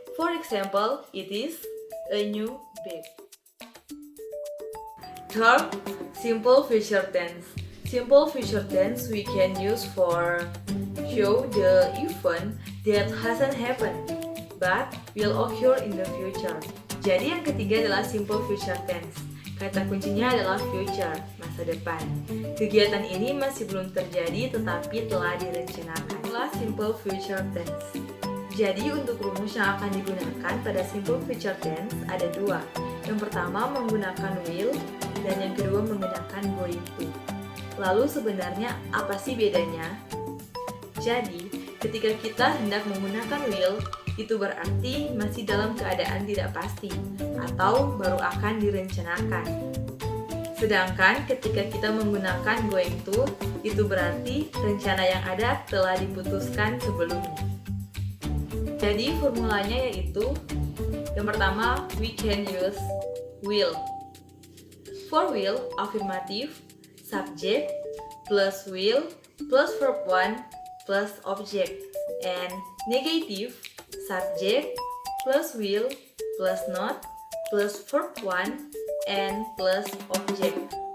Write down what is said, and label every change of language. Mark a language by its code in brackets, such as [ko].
[en] For example, it is a new bag. Third, simple future tense. Simple future tense we can use for show the event that hasn't happened but will occur in the future. [id] Jadi yang ketiga adalah simple future tense. Kata kuncinya adalah future, masa depan. Kegiatan ini masih belum terjadi tetapi telah direncanakan. Itulah simple future tense. Jadi untuk rumus yang akan digunakan pada simple future tense ada dua. Yang pertama menggunakan will dan yang kedua menggunakan going to. Lalu sebenarnya apa sih bedanya? Jadi, ketika kita hendak menggunakan will, itu berarti masih dalam keadaan tidak pasti atau baru akan direncanakan. Sedangkan ketika kita menggunakan going to, itu berarti rencana yang ada telah diputuskan sebelumnya. Jadi formulanya yaitu yang pertama, we can use will. [en] For will, affirmative, subject plus will plus verb 1 plus object, and negative, subject plus will plus not plus verb 1 and plus object.